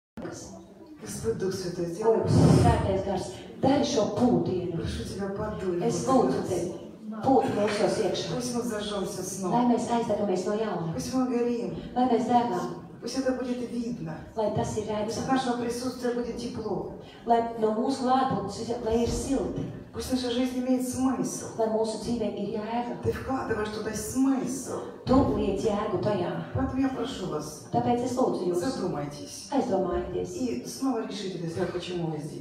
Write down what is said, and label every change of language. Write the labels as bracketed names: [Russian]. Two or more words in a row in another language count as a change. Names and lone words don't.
[Latvian] rokas. [Russian] Господь Дух Святой, сделай. [Latvian] Kungs, svētais gars, dari šo pūdienu. [Russian] Прошу тебя, подуй. [Latvian] Es lūdzu tevi, pūti mūsos iekšā. [Russian] Пусть мы зажжемся [Latvian] Lai [Russian] снова. [Latvian] mēs aizdagamies no jauna, [Russian] Пусть мы горим. [Latvian] lai mēs degām, [Russian] Пусть это будет видно. [Latvian] lai tas ir [Russian] Пусть от [Latvian] redzams, [Russian] нашего присутствия будет тепло. [Latvian] lai no mūsu klātbūtnes, lai ir silti, [Russian] Пусть наша жизнь имеет смысл. [Latvian] lai mūsu dzīvē ir jēga. [Russian] Ты вкладываешь туда смысл. [Latvian] Tu liec jēgu tajā. [Russian] Поэтому я прошу вас, [Latvian] Tāpēc es lūdzu jūs, [Russian] задумайтесь. [Latvian] aizdomājieties. [Russian] И снова решите для себя, почему вы здесь.